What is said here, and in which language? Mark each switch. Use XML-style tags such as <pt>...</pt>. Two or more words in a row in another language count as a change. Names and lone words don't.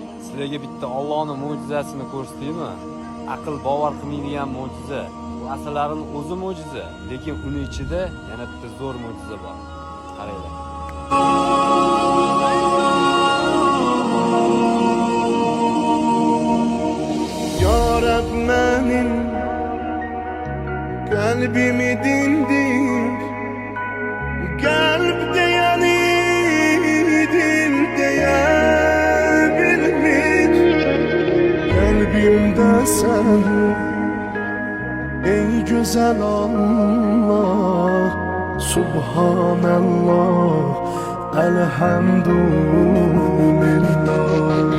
<uz>sizlarga bitta Allohning mo'jizasini ko'rsataymi? Aql bovar qilmaydigan mo'jiza. Bu asarlarning o'zi mo'jiza, lekin uning ichida yana bitta zo'r mo'jiza bor. Qaranglar.</uz> <tr>Ya Rab benim kalbimi dindir, kalpte yani dilde bilmiş, kalbimde sen ey güzel Allah, Subhanallah, elhamdülillah.</tr>